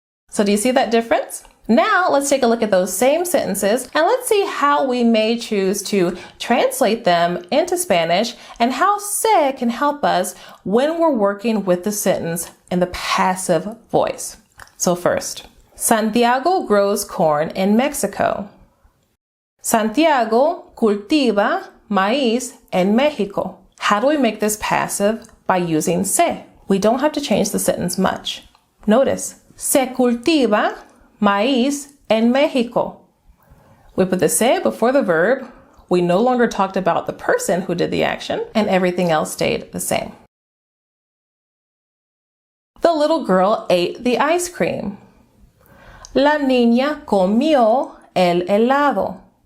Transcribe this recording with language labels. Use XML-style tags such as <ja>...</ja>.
<en>So do you see that difference? Now let's take a look at those same sentences and let's see how we may choose to translate them into Spanish and how se can help us when we're working with the sentence in the passive voice. So first, Santiago grows corn in Mexico.</en> <es>Santiago cultiva maíz en México.</es> <en>How do we make this passive? By using se. We don't have to change the sentence much. Notice,</en> <es>se cultiva maíz en México.</es> <en>We put the se before the verb. We no longer talked about the person who did the action, and everything else stayed the same. The little girl ate the ice cream.</en> <es>La niña comió el helado.</es>